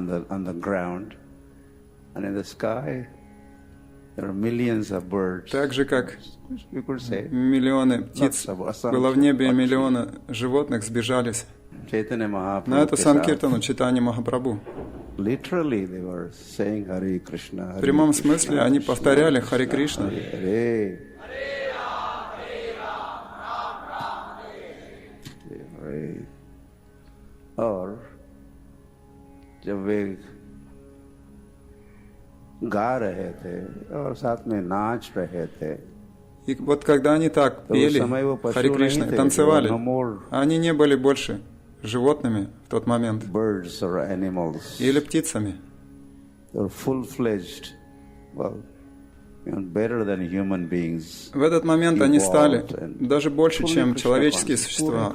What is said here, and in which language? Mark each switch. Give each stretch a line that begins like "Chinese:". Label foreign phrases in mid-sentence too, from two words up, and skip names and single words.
Russian: Так же, как миллионы птиц было в небе, и миллионы животных сбежались на эту санкиртану Чайтаньи Махапрабху. В прямом смысле они повторяли Харе Кришна.
Hindi: और जब वे गा रहे थे और साथ में नाच रहे थे,
Russian: и вот когда они так пели Харе Кришна и танцевали, они не были больше животными в тот момент или птицами. В этот момент они стали даже больше, чем человеческие существа.